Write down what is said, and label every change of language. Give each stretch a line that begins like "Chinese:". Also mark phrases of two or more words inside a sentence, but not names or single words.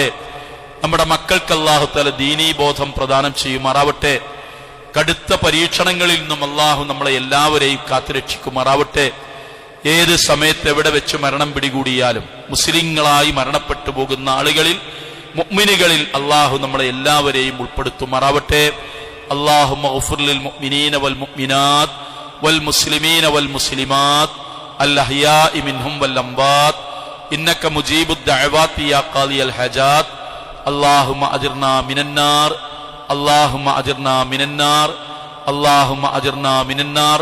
Malayalam: നമ്മുടെ മക്കൾക്ക് അള്ളാഹു തആല ദീനീ ബോധം പ്രദാനം ചെയ്യുമാറാവട്ടെ. കടുത്ത പരീക്ഷണങ്ങളിൽ നിന്നും അള്ളാഹു നമ്മളെ എല്ലാവരെയും കാത്തുരക്ഷിക്കുമാറാവട്ടെ. ഏത് സമയത്ത് എവിടെ വെച്ച് മരണം പിടികൂടിയാലും മുസ്ലിങ്ങളായി മരണപ്പെട്ടു പോകുന്ന ആളുകളിൽ, മുഅ്മിനുകളിൽ അള്ളാഹു നമ്മളെ എല്ലാവരെയും ഉൾപ്പെടുത്തുമാറാവട്ടെ.
Arabic: اللهم اغفر للمؤمنين والمؤمنات والمسلمين والمسلمات الأحياء منهم والأموات إنك مجيب الدعوات يا قاضي الحاجات. اللهم أجرنا من النار، اللهم أجرنا من النار، اللهم أجرنا من النار.